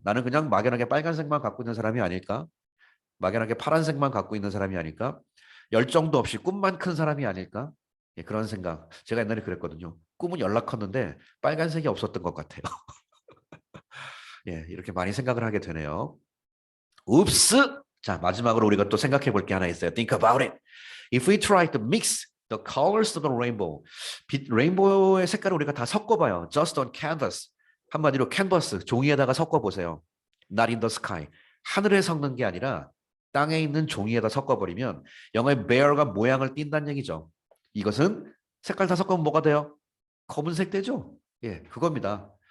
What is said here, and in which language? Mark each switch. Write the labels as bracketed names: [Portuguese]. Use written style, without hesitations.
[Korean] 나는 그냥 막연하게 빨간색만 갖고 있는 사람이 아닐까? 막연하게 파란색만 갖고 있는 사람이 아닐까? 열정도 없이 꿈만 큰 사람이 아닐까? 그런 생각. 제가 옛날에 그랬거든요. 꿈은 연락 컸는데 빨간색이 없었던 것 같아요. 이렇게 많이 생각을 하게 되네요. 읍스! 자, 마지막으로 우리가 또 생각해 볼 게 하나 있어요. [English] Think about it. If we try to mix the colors of the rainbow, [Korean] 레인보우의 색깔을 우리가 다 섞어봐요. [English] Just on canvas. [Korean] 한마디로 캔버스, 종이에다가 섞어보세요. [English] Not in the sky. [Korean] 하늘에 섞는 게 아니라 땅에 있는 종이에다 섞어버리면 영어의 bear가 모양을 띈다는 얘기죠. 이것은 색깔 다 섞으면 뭐가 돼요? 검은색 되죠? 그겁니다.